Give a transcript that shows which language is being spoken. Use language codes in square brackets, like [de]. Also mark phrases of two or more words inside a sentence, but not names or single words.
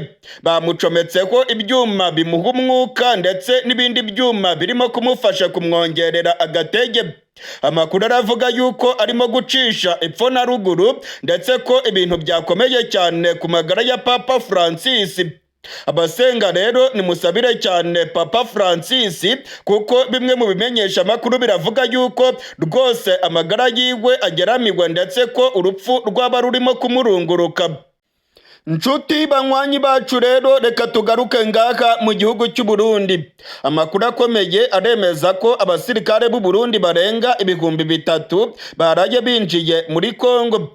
[rn] Bamucometseho ibyuma bimuha umwuka ndetse n'ibindi byuma birimo kumufasha kumwongerera agatege. Amakuru aravuga yuko arimo gucisha epfo na ruguru, ndetse ko ibintu byakomeye cyane ku magara ya Papa Francis. Abasenga rero nimusabire cyane Papa Francis, kuko bimwe mu bimenyesha makuru biravuga yuko rwose amagara yiwe ageramiwe, ndetse ko urupfu rwaba rurimo kumurunguruka. Nshuti banywanyi bacu rero reka tugaruke ngaha mu gihugu cy'u Burundi. Amakuru akomeye aremeza ko abasirikare b'u Burundi barenga 3,000 baraye binjiye muri Kongo.